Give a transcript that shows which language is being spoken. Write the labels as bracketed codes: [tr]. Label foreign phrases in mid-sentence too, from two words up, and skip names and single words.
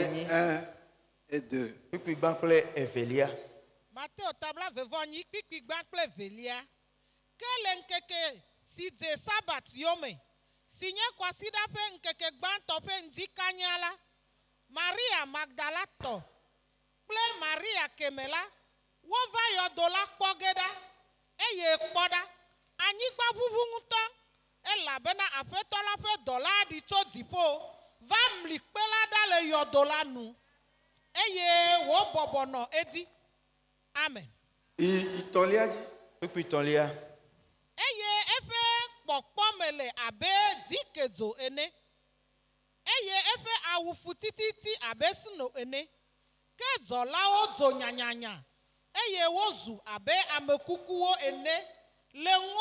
[ee] enyi [fr] 1 et 2. [ee] kpikpigba kple evelia. Mateo tabla vevɔnyi kpikpigba kple velia. Ke le ŋkeke si dze sabat yome, si nye kɔsiɖa ƒe ŋkeke gbãtɔ ƒe ŋdi kanya la, Maria Magdalatɔ kple Maria keme la, wova yɔdo la kpɔ ge ɖa, eye kpɔ ɖa, anyigba ʋuʋu ŋutɔ, elabena aƒetɔ la ƒe dɔla aɖi tso dziƒo va mli kpe la ɖa le yɔdo la nu, eye wòbɔbɔ nɔ edzi. Amen. [fr] Il t'en l'a dit. [ee] Kpikpitɔlia. Eye eƒe kpɔkpɔ me le abe dzikedzo ene, eye eƒe awu fu tititi abe sno ene, ke dzɔlawo dzo nyanyanya, eye wozu abe ame kukuwo ene le